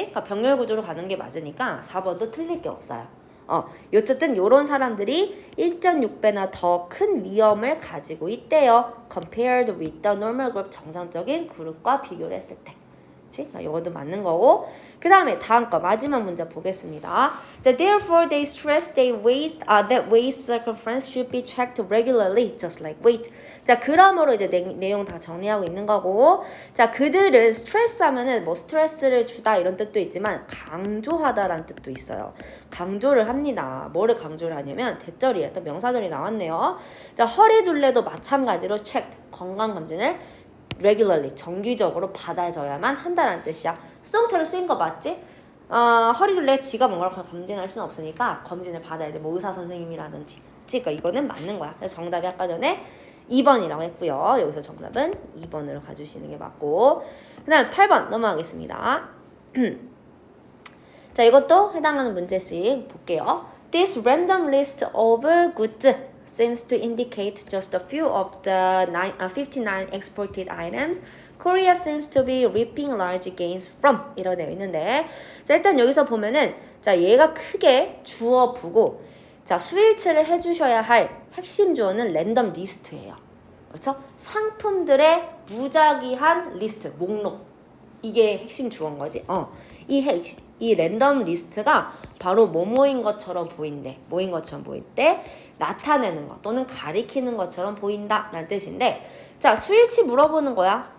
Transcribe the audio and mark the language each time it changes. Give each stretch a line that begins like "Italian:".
Korean: 그러니까 병렬 구조로 가는 게 맞으니까 4번도 틀릴 게 없어요. 어쨌든 요런 사람들이 1.6배나 더 큰 위험을 가지고 있대요.
English: compared with the normal group,
Korean: 정상적인 그룹과 비교를 했을 때. 그치? 요것도 맞는 거고. 그 다음에 다음 거 마지막 문제 보겠습니다.
English: So therefore they stress that waist circumference should be checked regularly, just like weight.
Korean: 자, 그러므로 이제 내용 다 정리하고 있는 거고. 자, 그들은 스트레스 하면은 뭐 스트레스를 주다 이런 뜻도 있지만 강조하다라는 뜻도 있어요. 강조를 합니다. 뭐를 강조를 하냐면 대절이에요. 또 명사절이 나왔네요. 자, 허리둘레도 마찬가지로 checked, 건강검진을 regularly, 정기적으로 받아줘야만 한다는 뜻이야. 수동태로 쓰인 거 맞지? 허리둘레 지가 뭔가를 검진할 수는 없으니까 검진을 받아야지. 뭐 의사 선생님이라든지. 그러니까 이거는 맞는 거야. 그래서 정답이 아까 전에 2번이라고 했고요. 여기서 정답은 2번으로 가주시는 게 맞고. 그 다음 8번 넘어가겠습니다. 자, 이것도 해당하는 문제씩 볼게요.
English: This random list of goods seems to indicate just a few of the 59 exported items Korea seems to be reaping large gains from
Korean: 이라고 되어 있는데, 자, 일단 여기서 보면은 자, 얘가 크게 주어 부고 자, 수일치를 해주셔야 할 핵심 주어는 랜덤 리스트예요. 그렇죠? 상품들의 무작위한 리스트, 목록. 이게 핵심 주어인 거지. 이 랜덤 리스트가 바로 뭐뭐인 것처럼 보인대. 뭐인 것처럼 보일 때 나타내는 것 또는 가리키는 것처럼 보인다 라는 뜻인데, 자, 수일치 물어보는 거야.